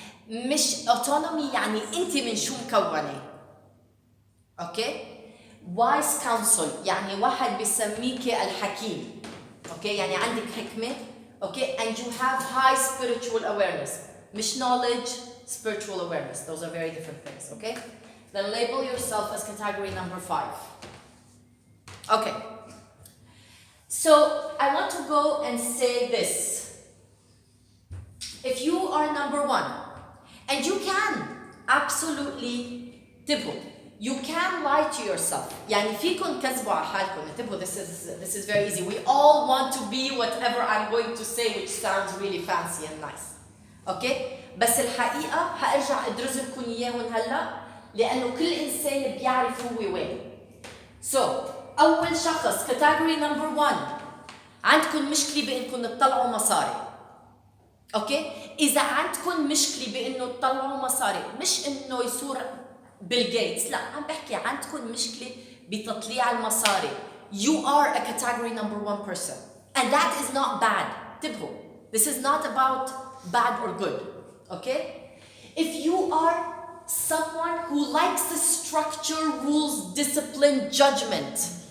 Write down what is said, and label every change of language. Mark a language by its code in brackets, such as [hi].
[ar] مش autonomy يعني انت من شو مكونه. اوكي wise counsel يعني واحد بيسميك الحكيم. اوكي يعني عندك حكمه. [en] Okay and you have high spiritual awareness. مش knowledge, spiritual awareness. Those are very different things. Okay, then label yourself as category number 5. Okay, so I want to go and say this. If you are number 1, and you can absolutely انتبهوا, you can lie to yourself. [ar] يعني فيكم كذبوا على حالكم. [en] انتبهوا, this is very easy. We all want to be whatever I'm going to say, which sounds really fancy and nice. Okay? [ar] بس الحقيقة هارجع ادرس لكم اياهم هلا لأنه كل إنسان بيعرف هو وين. So أول شخص category number 1 عندكم مشكلة بإنكم تطلعوا مصاري. اوكي اذا عندكم مشكله بانه تطلعوا مصاري مش انه يصير بيل جيتس لا عم بحكي عندكم مشكله بتطليع المصاري [en] you are a category number 1 person and that is not bad انتبهوا this is not about bad or good okay if you are someone who likes the structure rules discipline judgment